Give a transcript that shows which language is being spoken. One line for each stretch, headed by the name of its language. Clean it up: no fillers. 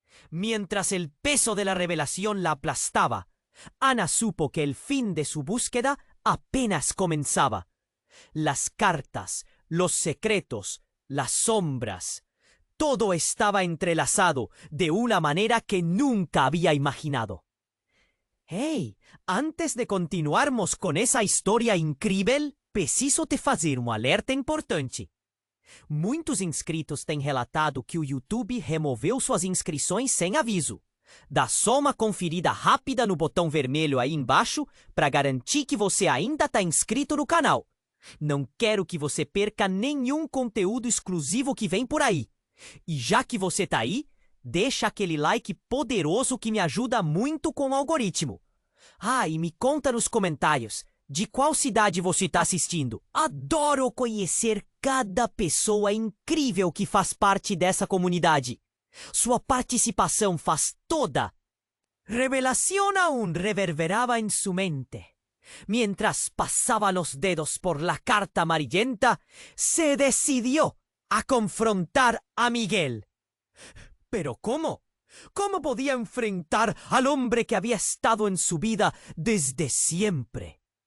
Spanish: Mientras el peso de la revelación la aplastaba, Ana supo que el fin de su búsqueda apenas comenzaba. Las cartas, los secretos, las sombras, todo estaba entrelazado de una manera que nunca había imaginado.
Portuguese: Hey, antes de continuarmos con essa história incrível, preciso te fazer um alerta importante. Muitos inscritos têm relatado que o YouTube removeu suas inscrições sem aviso. Dá só uma conferida rápida no botão vermelho aí embaixo para garantir que você ainda está inscrito no canal. Não quero que você perca nenhum conteúdo exclusivo que vem por aí. E já que você tá aí, deixa aquele like poderoso que me ajuda muito com o algoritmo. Ah, e me conta nos comentários de qual cidade você está assistindo. Adoro conhecer cada pessoa incrível que faz parte dessa comunidade. Sua participação faz toda.
Spanish: Revelación aún reverberaba en su mente. Mientras pasaba los dedos por la carta amarillenta, se decidió a confrontar a Miguel. ¿Pero cómo? ¿Cómo podía enfrentar al hombre que había estado en su vida desde siempre?